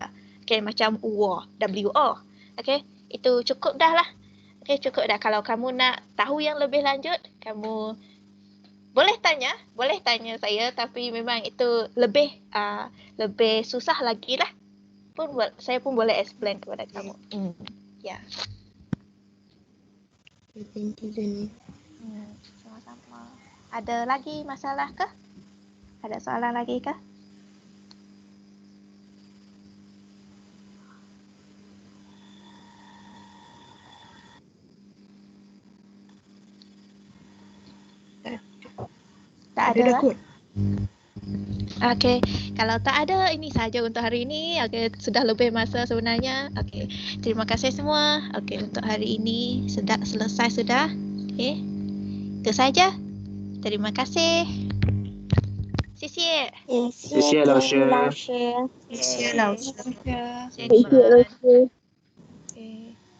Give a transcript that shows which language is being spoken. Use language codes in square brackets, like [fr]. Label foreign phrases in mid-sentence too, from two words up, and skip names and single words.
[ms] Okay, macam wo, W-O. Okay, itu cukup dah lah. Okay, cukup dah. Kalau kamu nak tahu yang lebih lanjut, kamu boleh tanya saya, tapi memang itu lebih susah lagi lah. Saya pun boleh explain kepada kamu. Ya. [en] Thank you, Jenny. [ms] Sama-sama. Ada lagi masalah ke? Ada soalan lagi ke? Tak ada lah. Okey, kalau tak ada ini saja untuk hari ini. Okey, sudah lebih masa sebenarnya. Okey, terima kasih semua. Okey, untuk hari ini sudah selesai sudah. Okey, itu saja. Terima kasih. [zh] 谢谢。谢谢老师。谢谢老师。谢谢你们。Okay.